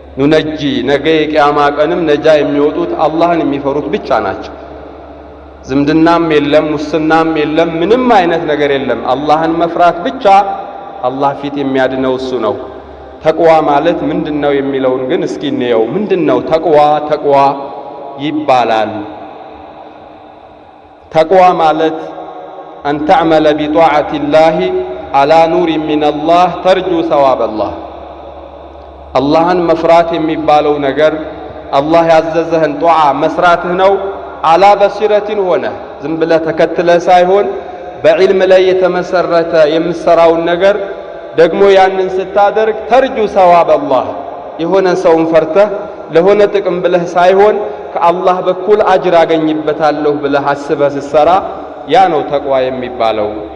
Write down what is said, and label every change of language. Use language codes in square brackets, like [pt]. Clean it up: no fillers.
[am] ننجي ነገ ቂያማ ቀንም ነጃ የሚወጡት አላህን የሚፈሩት ብቻ ናቸው። ዝምድናም የለም፣ ሙስናም የለም፣ ምንም አይነት ነገር የለም። አላህን መፍራት ብቻ አላህ ፊት የሚያድነው እሱ ነው። ተቅዋ ማለት ምንድነው የሚለውን ግን እስኪ እንየው። ምንድነው ተቅዋ ይባላል? ተቅዋ ማለት [ar] أن تعمل بطاعة الله على نور من الله ترجو ثواب الله. [am] اللهن مفرات የሚባለው ነገር አላህ ያዘዘህን ጧዓ መስራትህ ነው። [ar] على بصيرة [am] ሆነ ዝም ብለህ ተከትለህ ሳይሆን በዕልም ላይ የተመሰረተ የምትሰራውን ነገር ደግሞ ያንን ስታደርግ ተርጁ [ar] ثواب الله [am] የሆነ ሰውን ፈርተህ ለሆነ ጥቅም ብለህ ሳይሆን ከአላህ በኩል አጅር አገኝበታለሁ ብለህ አስበህ ስትሰራ ያ ነው ተቅዋ የሚባለው።